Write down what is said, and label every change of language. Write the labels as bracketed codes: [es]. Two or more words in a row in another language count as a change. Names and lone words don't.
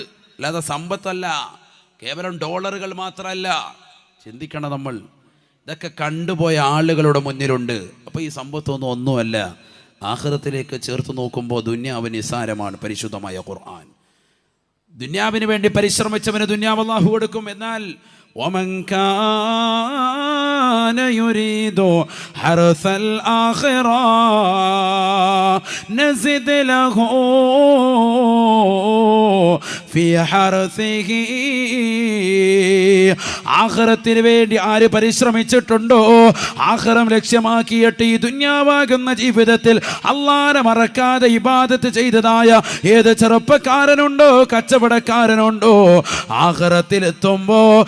[ml] അല്ലാതെ സമ്പത്തല്ല, കേവലം ഡോളറുകൾ മാത്രമല്ല. ചിന്തിക്കണം നമ്മൾ, ഇതൊക്കെ കണ്ടുപോയ ആളുകളുടെ മുന്നിലുണ്ട്. അപ്പോൾ ഈ സമ്പത്തൊന്നും ഒന്നുമല്ല. ആഖിറത്തിലേക്ക് ചേർത്ത് നോക്കുമ്പോൾ ദുന്യാവ് നിസാരമാണ്. പരിശുദ്ധമായ ഖുർആൻ ദുന്യാവിന് വേണ്ടി പരിശ്രമിച്ചവന് ദുന്യാവ് അല്ലാഹു കൊടുക്കും. [ar] എന്നാൽ ومن كان يريد حرث الآخرة نزد له في حرثه. [ml] ആഖിറത്തിന് വേണ്ടി ആര് പരിശ്രമിച്ചിട്ടുണ്ടോ, ആഖിറം ലക്ഷ്യമാക്കിയിട്ട് ഈ ദുന്യാവാകുന്ന ജീവിതത്തിൽ അല്ലാഹനെ മറക്കാതെ ഇബാദത്ത് ചെയ്തതായ ഏത് ചെറുപ്പക്കാരനുണ്ടോ, കച്ചവടക്കാരനുണ്ടോ, ആഖിറത്തിലെത്തുമ്പോ